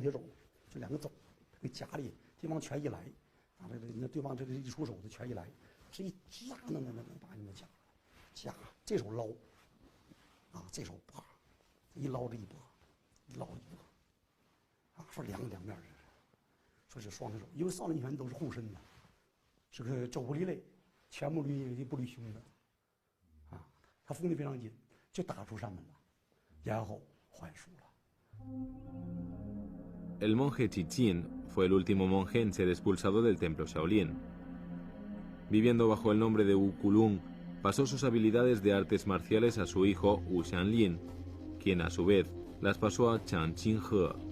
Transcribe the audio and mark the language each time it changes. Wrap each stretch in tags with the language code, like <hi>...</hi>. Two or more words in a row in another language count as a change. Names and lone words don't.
<zh>铁肘，就两个肘给夹里，对方拳一来，那对方这个一出手，这拳一来，是一夹能把你们夹，这手捞，这手啪，一捞这一拨，一捞一拨，说两面儿，说是双铁肘，因为少林拳都是护身的，是个肘不离肋。拳不离胸的，他封得非常紧，就打出山门了，然后还书了。</zh> <es>El monje Qi Jian fue el último monje en ser expulsado del templo Shaolin. Viviendo bajo el nombre de Wu Kulung, pasó sus habilidades de artes marciales a su hijo Wu Xianlin, quien a su vez las pasó a Chang Qinghe.</es>